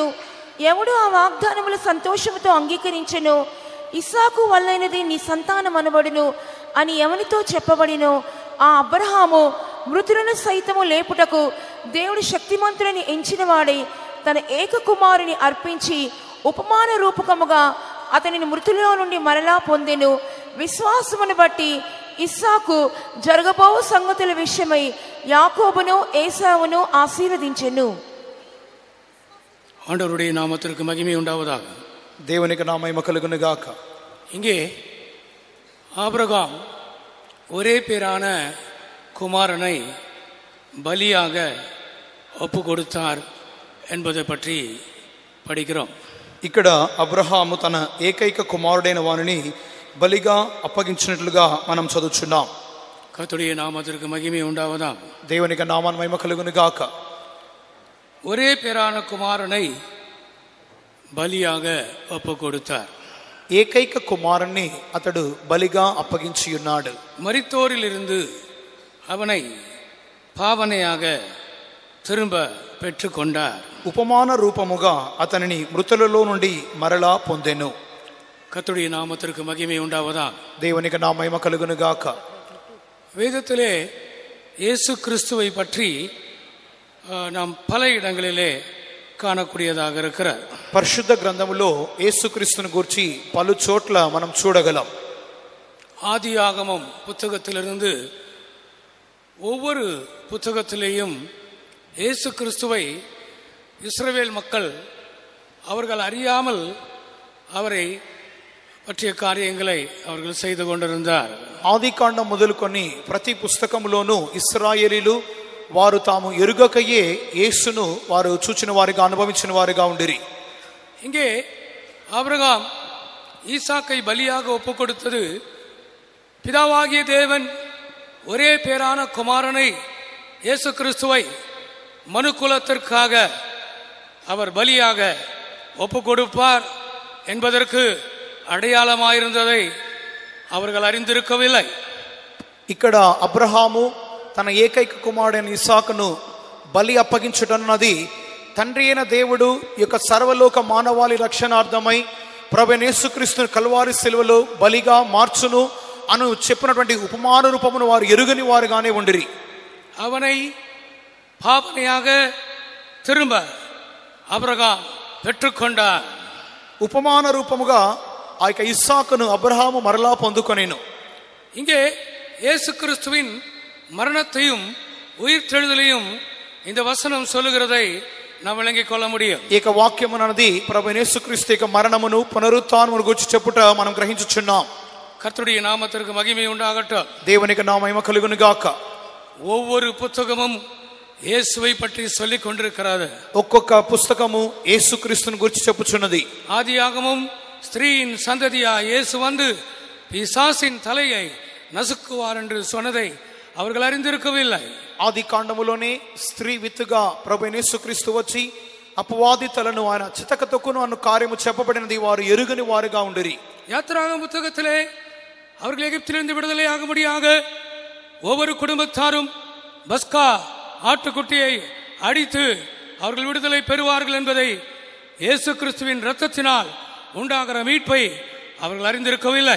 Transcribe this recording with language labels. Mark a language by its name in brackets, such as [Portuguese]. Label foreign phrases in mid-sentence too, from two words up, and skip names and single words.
[Telugu] ఎవడు ఆ వాగ్దానములు సంతోషముతో అంగీకరించెను, ఇస్సాకు వల్లైనది నీ సంతానం అనబడును అని ఎవనితో చెప్పబడినో ఆ అబ్రహాము మృతులను సైతము లేపుటకు దేవుడు శక్తిమంతులని ఎంచినవాడై తన ఏక కుమారుని అర్పించి ఉపమాన రూపకముగా అతనిని మృతుల్లో నుండి మరలా పొందెను. విశ్వాసమును బట్టి ఇస్సాకు జరగబోవు సంగతుల విషయమై యాకోబును ఏసావును ఆశీర్వదించెను. [Tamil] ஆண்டவருடைய நாமத்திற்கு மகிமை உண்டாவதாக. [Telugu] దేవునికి నా మహిమ కలుగును గాక. [Tamil] இங்கே ஆபிரகாம் ஒரே பேரான குமாரனை பலியாக ஒப்பு கொடுத்தார் என்பதை பற்றி படிக்கிறோம். [Telugu] ఇక్కడ అబ్రహాము తన ఏకైక కుమారుడైన వానిని బలిగా అప్పగించినట్లుగా మనం చదువుచున్నాం. [Tamil] கர்த்தருடைய நாமத்திற்கு மகிமை உண்டாவதாக. [Telugu] దేవునికి నామాన్ని మహిమ కలుగును గాక. [Tamil] ஒரே பேரான குமாரனை பலியாக ஒப்பு கொடுத்தார். [Telugu] ఏకైక కుమారుణ్ణి అతడు బలిగా అప్పగించి ఉన్నాడు. [Tamil] மரித்தோரிலிருந்து அவனை பாவனையாக திரும்ப பெற்றுக்கொண்டார். [Telugu] ఉపమాన రూపముగా అతనిని మృతులలో నుండి మరలా పొందెను. [Tamil] கர்த்தருடைய நாமத்திற்கு மகிமை உண்டாவதாக. [Telugu] దేవునికి నా మహిమ కలుగును గాక. [Tamil] வேதத்திலே இயேசு கிறிஸ்துவை பற்றி நாம் பல இடங்களிலே காணக்கூடியதாக இருக்கிறார். [Telugu] పరిశుద్ధ గ్రంథములో యేసుక్రీస్తును గురించి పలు చోట్ల మనం చూడగలం. [Tamil] ஆதியாகமம் புத்தகத்திலிருந்து ஒவ்வொரு புத்தகத்திலேயும் இயேசு கிறிஸ்துவை இஸ்ரவேல் மக்கள் அவர்கள் அறியாமல் அவரை பற்றிய காரியங்களை அவர்கள் செய்து கொண்டிருந்தார். [Telugu] ఆదికాండం మొదలుకొని ప్రతి పుస్తకములోనూ ఇశ్రాయేలీలు వారు తాము ఎరుగకయే యేసును వారు చూచిన వారిగా అనుభవించిన వారిగా ఉండిరి. [Tamil] இங்கே ஆபிரகாம் ஈசாக்கை பலியாக ஒப்பு கொடுத்தது பிதாவாகிய தேவன் ஒரே பேரான குமாரனை இயேசு கிறிஸ்துவை மனுக்குலத்திற்காக அவர் பலியாக ஒப்பு கொடுப்பார் என்பதற்கு அடையாளமாயிருந்ததை அவர்கள் அறிந்திருக்கவில்லை. [Telugu] ఇక్కడ అబ్రహాము తన ఏకైక కుమారుడైన ఇస్సాకును బలి అప్పగించుటన్నది తండ్రి అయిన దేవుడు యొక్క సర్వలోక మానవాళి రక్షణార్థమై ప్రభువైన యేసుక్రీస్తును కల్వారి శిలువలో బలిగా మార్చును అను చెప్పినటువంటి ఉపమాన రూపమును వారు ఎరుగని వారుగానే ఉండిరి. [Tamil] அவனை பாவனையாக திரும்ப ஆபிரகாம் பெற்றுக்கொண்டார். [Telugu] ఉపమాన రూపముగా ఆ యొక్క ఇస్సాకును అబ్రహాము మరలా పొందుకొనెను. [Tamil] இங்கே இயேசு கிறிஸ்துவின் மரணத்தையும் உயிர்த்தெழுதலையும் இந்த வசனம் சொல்லுகிறதை நாம் விளங்கிக் கொள்ள முடியும். [Telugu] ఈ యొక్క వాక్యం అన్నది ప్రభువైన యేసుక్రీస్తు యొక్క మరణమును పునరుత్థానమును గురించి చెప్పుట మనం గ్రహించుచున్నాం. [Tamil] கர்த்தருடைய நாமத்திற்கு மகிமை உண்டாகட்டும். [Telugu] దేవునికి నా మహిమ కలుగును గాక. [Tamil] ஒவ்வொரு புத்தகமும் இயேசுவை பற்றி சொல்லிக் கொண்டிருக்கிறது. [Telugu] ఒక్కొక్క పుస్తకము యేసుక్రీస్తుని గురించి చెప్పుచున్నది. [Tamil] ஆதியாகமும் ஸ்திரீயின் சந்ததியா இயேசு வந்து பிசாசின் தலையை நசுக்குவார் என்று சொன்னதை அவர்கள் அறிந்திருக்கவில்லை. [Telugu] ఆది కాండములోనే స్త్రీ విత్తుగా ప్రభువైన యేసుక్రీస్తు వచ్చి అపవాది తలను ఆయన చితక తొక్కును అన్న కార్యము చెప్పబడినది వారు ఎరుగని వారుగా ఉండిరి. [Tamil] யாத்திராகம புத்தகத்திலே அவர்கள் எகிப்திலிருந்து விடுதலை ஆகும்படியாக ஒவ்வொரு குடும்பத்தாரும் பஸ்கா ஆட்டுக்குட்டியை அடித்து அவர்கள் விடுதலை பெறுவார்கள் என்பதை இயேசு கிறிஸ்துவின் இரத்தத்தினால் உண்டாகிற மீட்பை அவர்கள் அறிந்திருக்கவில்லை.